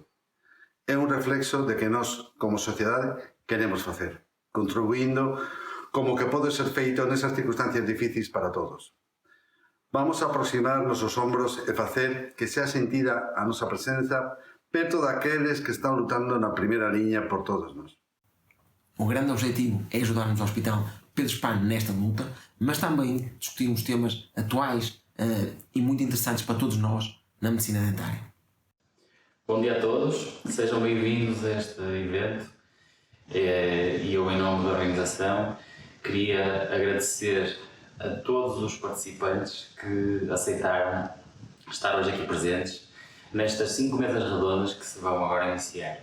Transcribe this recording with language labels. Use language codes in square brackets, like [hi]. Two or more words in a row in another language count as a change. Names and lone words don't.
[gl] É un reflexo de que nós, como sociedade, queremos facer, contribuindo como que pode ser feito nesas circunstancias difíciles para todos. Vamos a aproximar nosos ombros e facer que sea sentida a nosa presenza perto daqueles que están lutando na primeira liña por todos nós. [pt] O grande objetivo é ajudarmos o Hospital Pedro Spano nesta luta, mas também discutirmos temas atuais e muito interessantes para todos nós na medicina dentária. Bom dia a todos, sejam bem-vindos a este evento e eu, em nome da organização, queria agradecer a todos os participantes que aceitaram estar hoje aqui presentes nestas 5 mesas redondas que se vão agora iniciar.